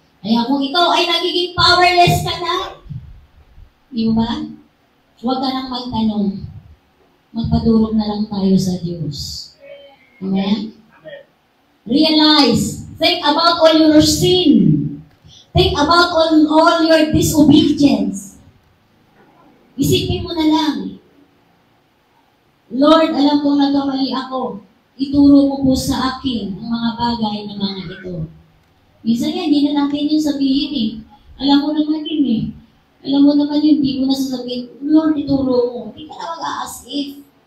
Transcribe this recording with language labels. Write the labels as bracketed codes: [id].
[tl] Kaya kung ikaw ay nagiging powerless ka na, di ba? Huwag ka nang magtanong. Magpadurog na lang tayo sa Diyos. Amen? [en] Realize, think about all your sin. Think about all your disobedience. [tl] Isipin mo na lang, Lord, alam kong nagkamali ako. Ituro mo po sa akin ang mga bagay na mga ito. Minsan yan, hindi na natin yung sabihin eh. Alam mo naman yun eh. Alam mo naman yun, hindi mo na sasabihin, Lord, ituro mo. Hindi ka na mag-a-as if.